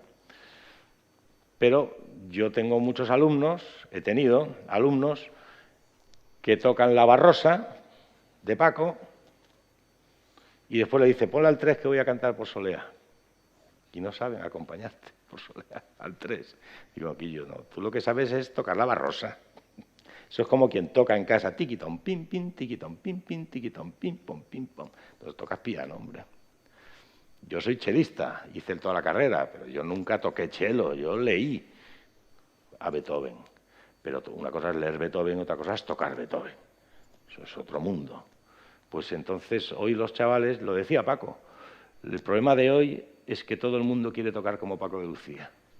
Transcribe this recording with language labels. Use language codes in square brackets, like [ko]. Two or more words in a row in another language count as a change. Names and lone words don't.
[es] Pero yo tengo muchos alumnos, he tenido alumnos que tocan la Barrosa de Paco y después le dice, ponle al 3 que voy a cantar por Soleá. Y no saben acompañarte por Soleá al 3. Digo, aquí yo no. Tú lo que sabes es tocar la Barrosa. Eso es como quien toca en casa, tiquitón, pim, pim, tiquitón, pim, pim, tiquitón, pim, pom, pim, pom. Pero tocas piano, hombre. Yo soy chelista, hice toda la carrera, pero yo nunca toqué chelo, yo leí a Beethoven. Pero una cosa es leer Beethoven, otra cosa es tocar Beethoven. Eso es otro mundo. Pues entonces, hoy los chavales, lo decía Paco, el problema de hoy es que todo el mundo quiere tocar como Paco de Lucía.